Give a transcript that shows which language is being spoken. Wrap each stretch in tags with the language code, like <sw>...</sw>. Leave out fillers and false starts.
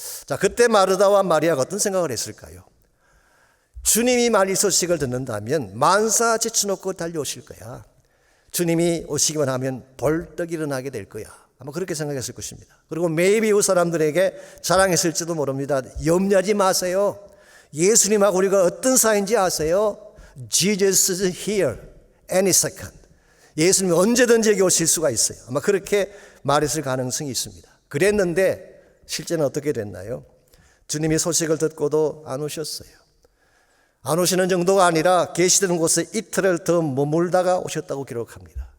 <ko>자, 그때 마르다와 마리아가 어떤 생각을 했을까요? 주님이 말 이 소식을 듣는다면 만사 제쳐놓고 달려오실 거야. 주님이 오시기만 하면 벌떡 일어나게 될 거야. 아마 그렇게 생각했을 것입니다. 그리고 maybe 이 사람들에게 자랑했을지도 모릅니다. 염려하지 마세요. 예수님하고 우리가 어떤 사이인지 아세요?</ko> <en>Jesus is here any second.</en> <ko>예수님이 언제든지 여기 오실 수가 있어요. 아마 그렇게 말했을 가능성이 있습니다. 그랬는데 실제는 어떻게 됐나요? 주님이 소식을 듣고도 안 오셨어요. 안 오시는 정도가 아니라 계시던 곳에 이틀을 더 머물다가 오셨다고 기록합니다.</ko>